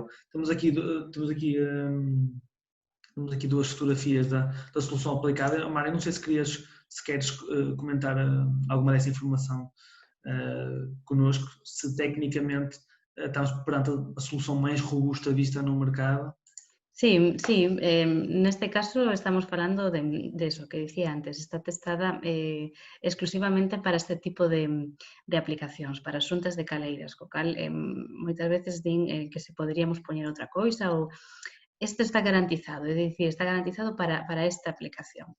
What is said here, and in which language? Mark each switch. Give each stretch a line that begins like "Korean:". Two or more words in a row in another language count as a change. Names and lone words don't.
Portuguese: Temos aqui duas fotografias da solução aplicada. Mário, não sei se queres comentar alguma dessa informação connosco, se tecnicamente estamos perante a solução mais robusta vista no mercado.
Galician: Sí, neste caso estamos falando de eso que dicía antes, está testada exclusivamente para este tipo de aplicacións, para xuntas de caleiras, co cal moitas veces din que se poderíamos poñer outra coisa ou este está garantizado, é dicir, está garantizado para esta aplicación.